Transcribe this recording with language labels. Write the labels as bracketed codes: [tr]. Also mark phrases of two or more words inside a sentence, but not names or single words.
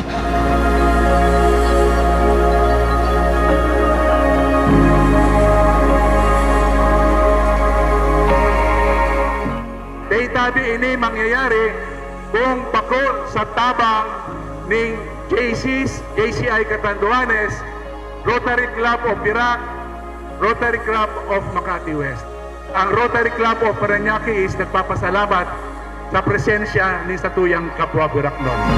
[bik] Daytabi ini mangyayari kung bakol sa tabang ning JCI Catanduanes, Rotary Club of Virac, Rotary Club of Makati West. Ang Rotary Club of Parañaque is nagpapasalamat sa presensya ni Satuyang Kapwa Biracnon.